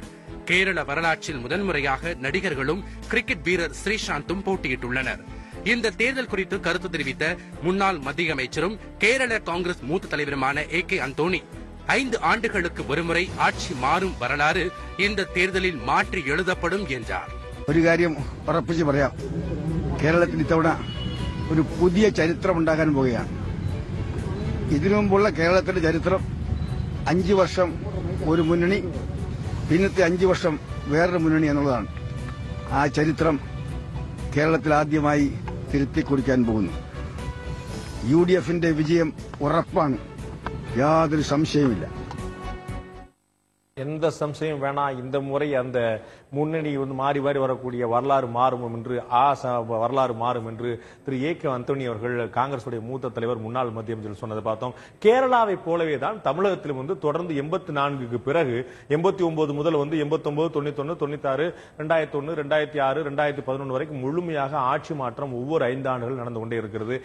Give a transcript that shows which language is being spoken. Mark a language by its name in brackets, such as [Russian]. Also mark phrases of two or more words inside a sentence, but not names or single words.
[Tamil] கேரள வரலாற்றில் முதன்முறையாக நடிகர்களும் கிரிக்கெட் வீரர் ஸ்ரீசாந்தும் போட்டியிட்டுள்ளனர். இந்த தேர்தல் குறித்து கருத்து தெரிவித்த முன்னாள் மத்திய அமைச்சரும் கேரள காங்கிரஸ் மூத்த தலைவருமான AK அந்தோணி, 5 ஆண்டுகளுக்கு ஒருமுறை ஆட்சி மாறும் வரலாறு இந்த தேர்தலில் [Malayalam] മാറ്റി എഴുതപ്പെടും [Tamil] என்றார். [Malayalam] ഒരു കാര്യം ഉറപ്പിച്ച് പറയാം, കേരളത്തിൽ ഇത്തവണ ഒരു പുതിയ ചരിത്രം ഉണ്ടാകാൻ പോവുകയാണ്. ഇതിനു മുമ്പുള്ള കേരളത്തിന്റെ ചരിത്രം 5 വർഷം ഒരു മുന്നണി, പിന്നത്തെ 5 വർഷം വേറൊരു മുന്നണി എന്നുള്ളതാണ്. ആ ചരിത്രം കേരളത്തിൽ ആദ്യമായി തിരുത്തിക്കുറിക്കാൻ പോകുന്നു. UDFന്റെ വിജയം ഉറപ്പാണ്, യാതൊരു സംശയവുമില്ല. [Tamil] எந்த சம்சயம் வேணா, இந்த முறை அந்த முன்னணி மாறி மாறி வரக்கூடிய வரலாறு மாறும் என்று வரலாறு மாறும் என்று திரு AK அந்தோணி அவர்கள் காங்கிரசுடைய மூத்த தலைவர் முன்னாள் மத்திய அமைச்சர் சொன்னதை பார்த்தோம். கேரளாவை போலவே தான் தமிழகத்திலும் தொடர்ந்து 84க்கு பிறகு 89 முதல் 89, 91, 96, 2001, 2006, 2011 வரைக்கும் முழுமையாக ஆட்சி மாற்றம் ஒவ்வொரு 5 ஆண்டுகள் நடந்து கொண்டே இருக்கிறது.